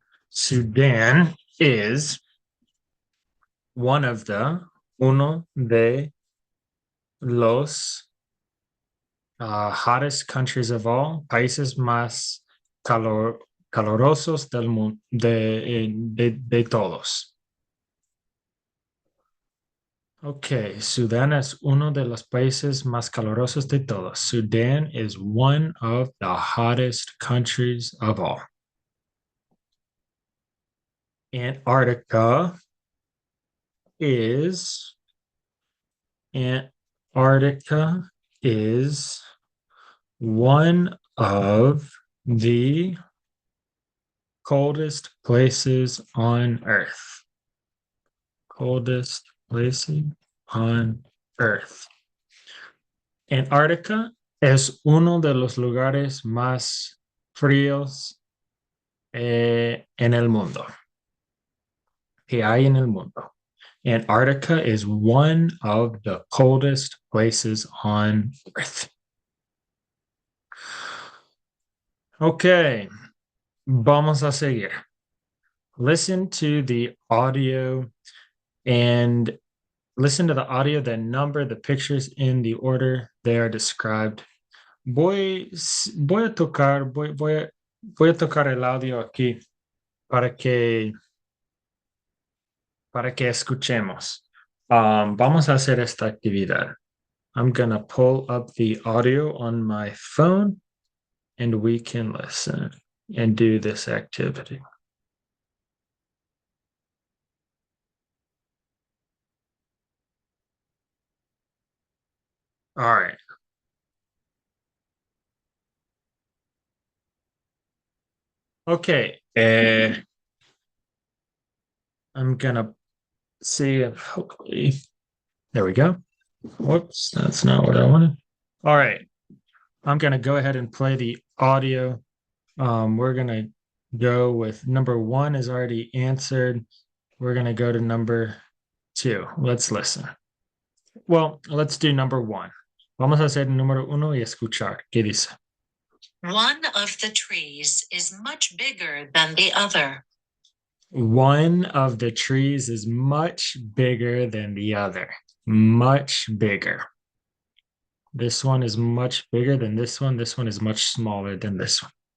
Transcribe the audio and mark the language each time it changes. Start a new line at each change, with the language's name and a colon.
English: Sudan is
Spanish: uno de los
English: hottest countries of all,
Spanish: países más calorosos del mundo, de todos. Ok, Sudán es uno de los países más calurosos de todos.
English: Sudan is one of the hottest countries of all. Antarctica is Antarctica is one of the coldest places on Earth. Coldest places on Earth.
Spanish: Antarctica es uno de los lugares más fríos en el mundo. Que hay en el mundo.
English: Antarctica is one of the coldest places on Earth. Okay,
Spanish: vamos a seguir.
English: Listen to the audio and listen to the audio, then number the pictures in the order they are described.
Spanish: Voy a tocar, voy a tocar el audio aquí para que escuchemos. Vamos a hacer esta actividad.
English: I'm gonna pull up the audio on my phone and we can listen and do this activity. All right. Okay. I'm gonna see if hopefully there we go. Whoops, that's not what I wanted. All right. I'm gonna go ahead and play the audio. We're gonna go with number one is already answered. We're gonna go to number two. Let's listen. Well, let's do number one.
Spanish: Vamos a hacer número uno y escuchar. ¿Qué dice?
English: One of the trees is much bigger than the other. One of the trees is much bigger than the other. Much bigger. This one is much bigger than this one. This one is much smaller than this one.